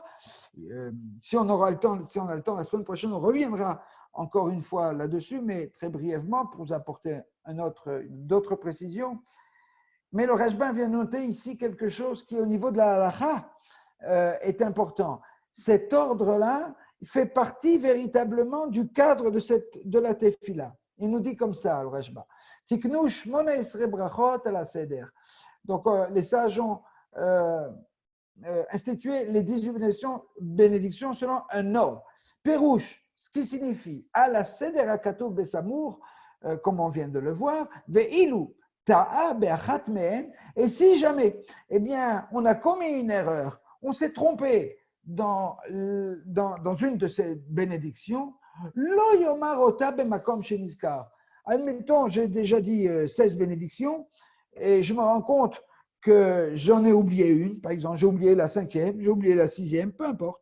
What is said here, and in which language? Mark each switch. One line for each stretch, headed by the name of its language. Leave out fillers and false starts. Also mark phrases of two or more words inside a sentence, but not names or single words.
French: Si on a le temps, la semaine prochaine, on reviendra encore une fois là-dessus, mais très brièvement pour vous apporter d'autres précisions. Mais le Rashba vient noter ici quelque chose qui, au niveau de la halakha, est important. Cet ordre-là fait partie véritablement du cadre de la tefila. Il nous dit comme ça, le Rashba.
Hebrew: תיקנו שמונה עשרה ברכות על הסדר.
French: Donc, les sages ont institué les 18 bénédictions selon un ordre. Pérouche, ce qui signifie
Hebrew: על הסדר הכתוב בסמוך,
French: comme on vient de le voir, ve'ilu. Et si jamais, eh bien, on a commis une erreur, on s'est trompé dans une de ces bénédictions, admettons, j'ai déjà dit 16 bénédictions et je me rends compte que j'en ai oublié une, par exemple, j'ai oublié la 5e, j'ai oublié la 6e, peu importe.